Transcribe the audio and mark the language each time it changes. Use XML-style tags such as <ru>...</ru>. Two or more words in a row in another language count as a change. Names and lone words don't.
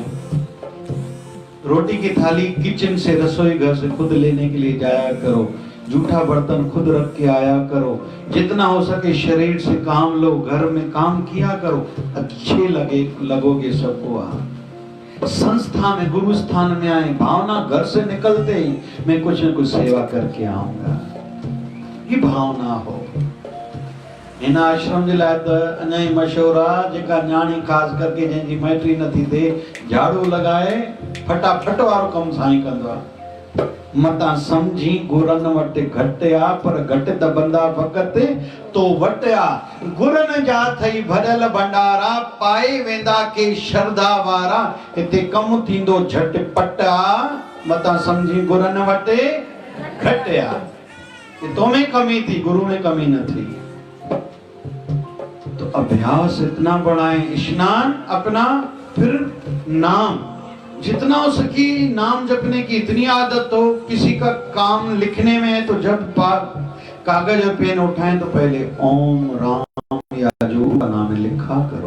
<hi>रोटी की थाली किचन से, रसोई घर से खुद लेने के लिए जाया करो, जूठा बर्तन खुद रख के आया करो, जितना हो सके शरीर से काम लो, घर में काम किया करो, अच्छे लगोगे सबको। संस्था में, गुरु स्थान में आए, भावना घर से निकलते ही मैं कुछ न कुछ सेवा करके आऊंगा, ये भावना हो।</hi> <sd>इन आश्रम जे लाइ त अञा ही मशहूर आहे, जेका न्याणी खास करके जंहिंजी मैट्री नथी थिए, झाड़ू लगाए फटाफट वारो कम साईं कंदो आहे। मता समझी गुरन वट घटिया, पर घट दबंदा भगत तो वटिया, गुरन जा थई भरल भंडारा, पाए वेंदा के श्रद्धा वारा, इते कम थींदो झटपटा, मता समझी गुरन वट घटिया। तो में कमी थी, गुरु में कमी न थी।</sd> <hi>तो अभ्यास इतना बढ़ाएं, स्नान अपना, फिर नाम, जितना हो सकी नाम जपने की इतनी आदत हो। किसी का काम लिखने में है तो जब कागज और पेन उठाएं तो पहले ओम राम या जो का नाम लिखा करो।</hi>